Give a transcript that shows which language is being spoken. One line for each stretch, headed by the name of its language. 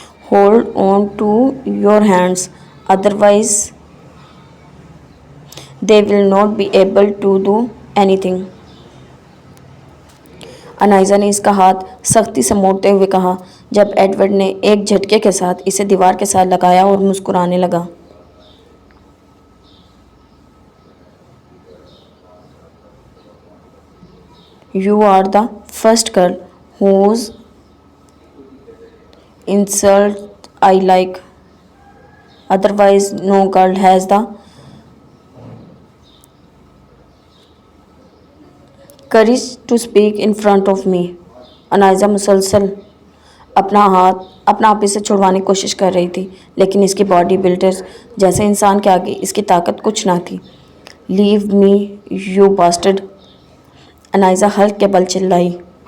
English: Hold on to your hands, otherwise, they will not be able to do anything.
Hindi: Anaiza ने इसका हाथ सख्ती से मोड़ते हुए कहा, जब एडवर्ड ने एक झटके के साथ इसे दीवार के साथ लगाया और मुस्कुराने लगा।
English: You are the first girl whose insult I like. Otherwise, no girl has the courage to speak in front of me.
Hindi: Anaiza मुसलसल अपना आप इसे छुड़वाने की कोशिश कर रही थी, लेकिन इसकी बॉडी बिल्डर जैसे इंसान के आगे इसकी ताकत कुछ ना थी।
English: leave me you bastard,
Hindi: Anaiza Hulk के बल चिल्लाई।